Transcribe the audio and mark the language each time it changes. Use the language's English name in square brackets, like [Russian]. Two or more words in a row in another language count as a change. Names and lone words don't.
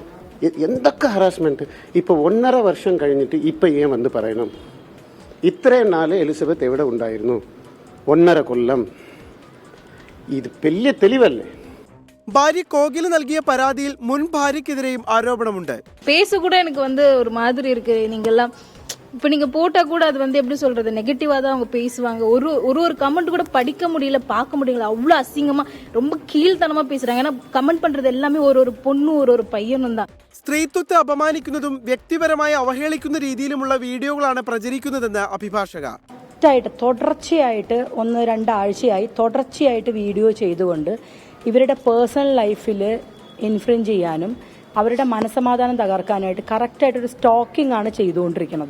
[Malayalam] എന്തൊക്കെ ഹറാസ്മെന്റ്! ഇപ്പോൾ 1.5 വർഷം കഴിഞ്ഞിട്ട് ഇപ്പം ഏൻ വന്ന് പറയണം? ഇത്രയും നാൾ എലിസബത്ത് എവിടെ ഉണ്ടായിരുന്നു? 1.5 കൊല്ലം. ഇത് വലിയ തെളിവല്ലേ? ഭാര്യ കോകില നൽകിയ പരാതിയിൽ മുൻ ഭാര്യക്കെതിരെയും ആരോപണമുണ്ട്. [Tamil] பேச கூட எனக்கு ஒரு மாதிரி இருக்கு. நீங்கெல்லாம் இப்போ நீங்க போட்டா கூட அது எப்படி சொல்றது, நெகட்டிவா தான் அவங்க பேசுவாங்க. ஒரு கமெண்ட் கூட படிக்க முடியல, பார்க்க முடியல. அவ்வளோ அசிங்கமா ரொம்ப கீழ்த்தனமா பேசுறாங்க. ஏன்னா கமெண்ட் பண்றது எல்லாமே ஒரு பொண்ணு ஒரு പയ്യനും தான். [Malayalam] സ്ത്രീത്വത്തെ അപമാനിക്കുന്നതും വ്യക്തിപരമായി അവഹേളിക്കുന്ന രീതിയിലുമുള്ള വീഡിയോകളാണ് പ്രചരിക്കുന്നതെന്ന് അഭിഭാഷക. തുടർച്ചയായിട്ട് 1-2 ആഴ്ചയായി തുടർച്ചയായിട്ട് വീഡിയോ ചെയ്തുകൊണ്ട് ഇവരുടെ [English] personal lifeil influence [Malayalam] ചെയ്യാനും അവരുടെ മനസ്സമാധാനം തകർക്കാനായിട്ട് കറക്റ്റായിട്ടൊരു സ്റ്റോക്കിംഗ് ആണ് ചെയ്തുകൊണ്ടിരിക്കുന്നത്.